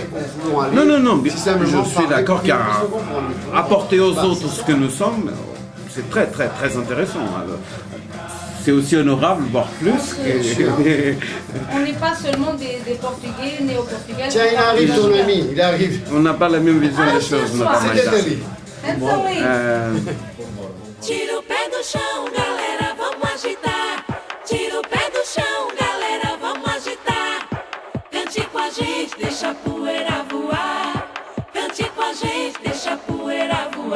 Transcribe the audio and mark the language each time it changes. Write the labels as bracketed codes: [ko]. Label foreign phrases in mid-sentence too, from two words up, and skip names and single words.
[fr] Non, je suis d'accord qu'apporter aux autres ce que nous sommes, c'est très intéressant. C'est aussi honorable, voire plus. On n'est pas seulement des Portugais nés au Portugal. Tiens, il arrive ton ami, il arrive. On n'a pas la même vision des choses. [pt] Tira o pé do chão, galera, vamos agitar. Tira o pé do chão, galera, vamos agitar. Cante com a gente, deixa a poeira voar. Cante com a gente, deixa a poeira voar.